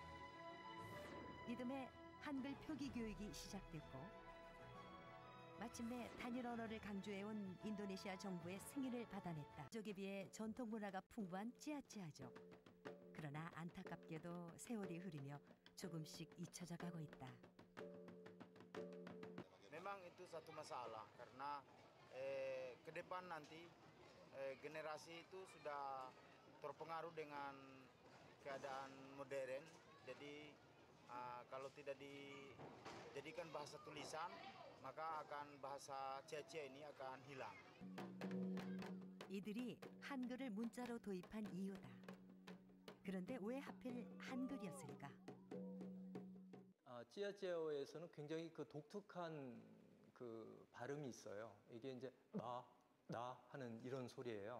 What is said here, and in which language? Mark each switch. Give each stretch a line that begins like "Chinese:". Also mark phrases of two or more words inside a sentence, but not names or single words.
Korean: 이듬해 한글 표기 교육이 시작됐고 마침내 단일 언어를 강조해온 인도네시아 정부의 승인을 받아냈다. 족에 비해 전통 문화가 풍부한 찌아찌아족. 그러나 안타깝게도 세월이 흐르며 조금씩 잊혀져 가고 있다.
Indonesian: Memang itu satu masalah karena ke depan nanti generasi itu sudah terpengaruh dengan keadaan modern. Jadi kalau tidak dijadikan bahasa tulisan, maka akan bahasa Cia-cia ini akan hilang.
Korean: 이들이 한글을 문자로 도입한 이유다. 그런데 왜 하필 한글이었을까? 찌아찌아어에서는 굉장히 그 독특한 그 발음이 있어요. 이게 이제 나 하는 이런 소리예요.